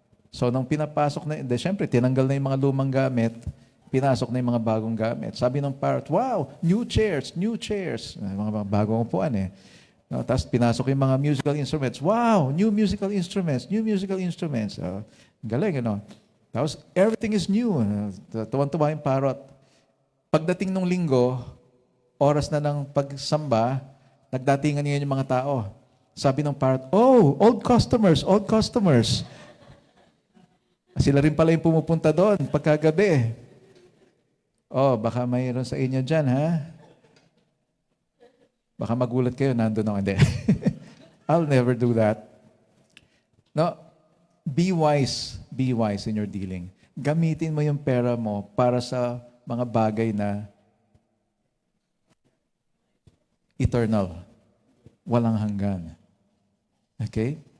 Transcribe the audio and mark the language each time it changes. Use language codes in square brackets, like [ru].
[tl] So, nung pinapasok na, syempre, tinanggal na yung mga lumang gamit, pinasok na yung mga bagong gamit. Sabi ng [en] parrot, wow, new chairs, new chairs. [tl] Mga bagong upuan eh. No, tapos pinasok yung mga musical instruments. [en] Wow, new musical instruments, new musical instruments. [tl] Galing, ano? Tapos, [en] everything is new. [tl] Tuwan-tuwa yung parrot. Pagdating ng linggo, oras na ng pagsamba, nagdatingan niya yung mga tao. Sabi ng [en] parrot, oh, old customers, old customers. [tl] Sila rin pala yung pumupunta doon pagkagabi. Oh, baka mayroon sa inyo dyan, ha? Baka magulat kayo, nandun ako. Hindi. [en] I'll never do that. No, be wise in your dealing. [tl] Gamitin mo yung pera mo para sa mga bagay na eternal. Walang hanggan. Okay?